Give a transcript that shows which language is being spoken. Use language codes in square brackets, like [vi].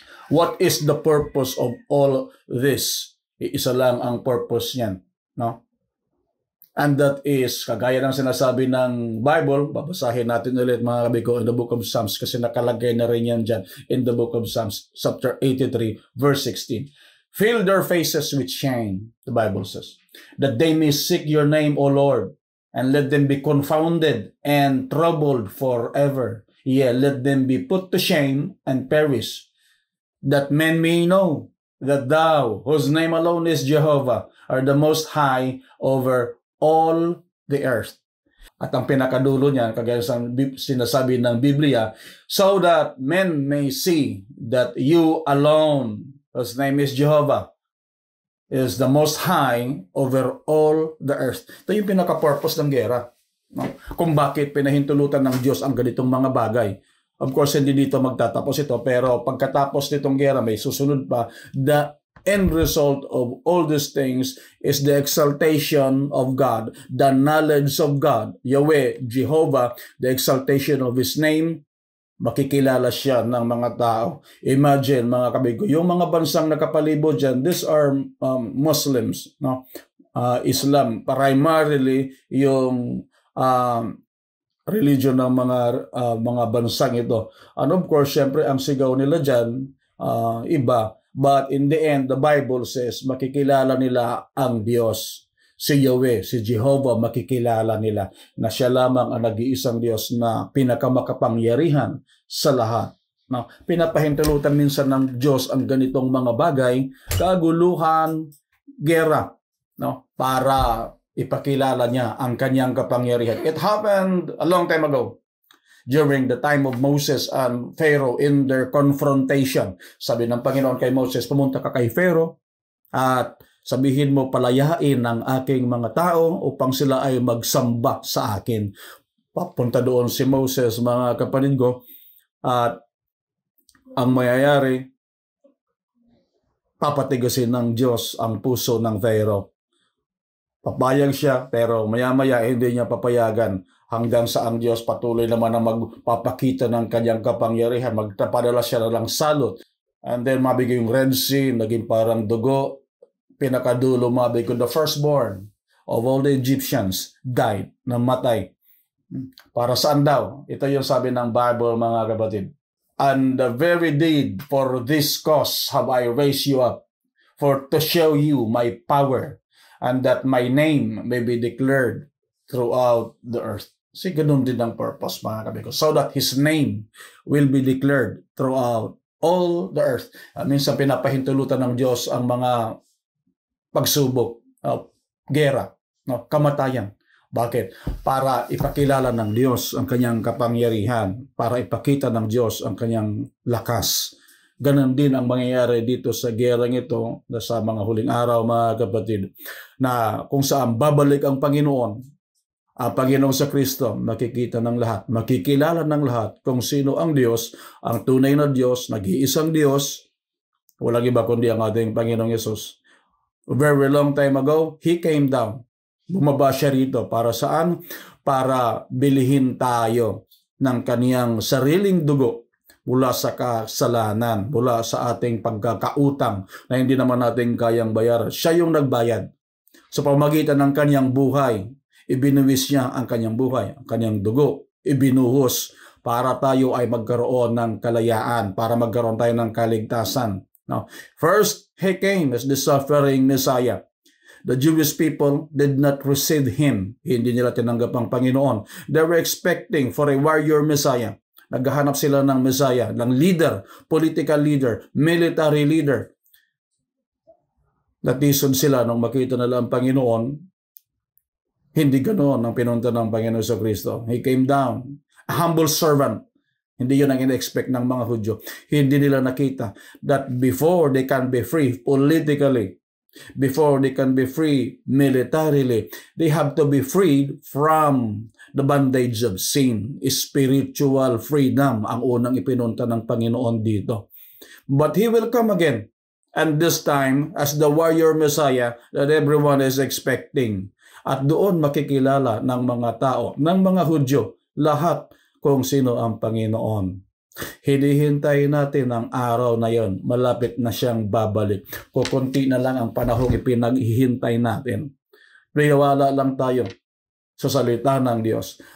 [en] What is the purpose of all this? [tl] Isa lang ang purpose niyan, no? And that is, kagaya ng sinasabi ng Bible, babasahin natin ulit mga kabiko [en] in the book of Psalms [tl] kasi nakalagay na rin yan dyan in the book of Psalms, [en] chapter 83, verse 16. Fill their faces with shame, the Bible says, that they may seek your name, O Lord, and let them be confounded and troubled forever. Yea, let them be put to shame and perish, that men may know that thou, whose name alone is Jehovah, are the most high over all the earth. [tl] At ang pinakadulo niyan, kagaya sa sinasabi ng Biblia, [en] so that men may see that you alone, whose name is Jehovah, is the most high over all the earth. [tl] Ito yung pinaka-purpose ng gera. No? Kung bakit pinahintulutan ng Diyos ang ganitong mga bagay. [en] Of course, [tl] hindi dito magtatapos ito, pero pagkatapos nitong gera, may susunod pa. [en] The end result of all these things is the exaltation of God, the knowledge of God, Yahweh, Jehovah, the exaltation of His name. [tl] Makikilala siya ng mga tao. Imagine, mga kabigo, yung mga bansang nakapalibot dyan, [en] these are Muslims, [tl] no? Islam, primarily yung religion ng mga bansang ito. [en] And of course, [tl] syempre, ang sigaw nila dyan, iba. [en] But in the end, the Bible says, [tl] makikilala nila ang Diyos. si Yahweh, si Jehovah, makikilala nila na siya lamang ang nag-iisang Diyos na pinakamakapangyarihan sa lahat. No? Pinapahintulutan minsan ng Diyos ang ganitong mga bagay, kaguluhan, gera, no? Para ipakilala niya ang kanyang kapangyarihan. [en] It happened a long time ago, during the time of Moses and Pharaoh in their confrontation. [tl] Sabi ng Panginoon kay Moses, pumunta ka kay Pharaoh at sabihin mo, palayain ang aking mga tao upang sila ay magsamba sa akin. Papunta doon si Moses, mga kapatid ko, at ang mayayari, papatigasin ng Diyos ang puso ng Pharaoh. Papayag siya, pero maya-maya hindi niya papayagan hanggang sa ang Diyos patuloy naman na magpapakita ng kanyang kapangyarihan. Magpapadala siya ng salot. And then mabigay yung Red Sea, naging parang dugo. Pinakadulo mabigay ko, [en] the firstborn of all the Egyptians died, [tl] namatay. Para saan daw? Ito yung sabi ng Bible, mga kapatid. [en] And the very deed for this cause have I raised you up, for to show you my power, and that my name may be declared throughout the earth. [tl] Kasi ganun din ang purpose, mga kapatid ko. [en] So that His name will be declared throughout all the earth. [tl] Minsan pinapahintulutan ng Diyos ang mga pagsubok, gera, no, kamatayan. Bakit? Para ipakilala ng Diyos ang kanyang kapangyarihan, para ipakita ng Diyos ang kanyang lakas. Ganon din ang mangyayari dito sa gerang ito sa mga huling araw, mga kapatid, na kung saan babalik ang Panginoon sa Kristo, makikita ng lahat, makikilala ng lahat kung sino ang Diyos, ang tunay na Diyos, nag-iisang Diyos, walang iba kundi ang ating Panginoong Yesus. [en] A very long time ago, He came down. [tl] Bumaba siya rito. Para saan? Para bilihin tayo ng kaniyang sariling dugo mula sa kasalanan, mula sa ating pagkakautang na hindi naman natin kayang bayaran. Siya yung nagbayad. Sa pamagitan ng kaniyang buhay, ibinuwis niya ang kaniyang buhay, ang kaniyang dugo, ibinuhos para tayo ay magkaroon ng kalayaan, para magkaroon tayo ng kaligtasan. [en] Now, first, He came as the suffering Messiah. The Jewish people did not receive Him. [tl] Hindi nila tinanggap ang Panginoon. [en] They were expecting for a warrior Messiah. [tl] Naghahanap sila ng [en] Messiah, ng leader, political leader, military leader. [tl] Natisod sila nung makita nila ang Panginoon. Hindi ganoon ang pinunta ng Panginoon sa Kristo. [en] He came down, a humble servant. [tl] Hindi yun ang in-expect ng mga Hudyo. Hindi nila nakita [en] that before they can be free politically, before they can be free militarily, they have to be freed from the bondage of sin. Spiritual freedom [tl] ang unang ipinunta ng Panginoon dito. [en] But He will come again. And this time, as the warrior Messiah that everyone is expecting. [tl] At doon makikilala ng mga tao, ng mga Hudyo, lahat kung sino ang Panginoon. Hinihintay natin ang araw na yon. Malapit na siyang babalik. Kukunti na lang ang panahong ipinaghihintay natin. Niwala lang tayo sa salita ng Diyos.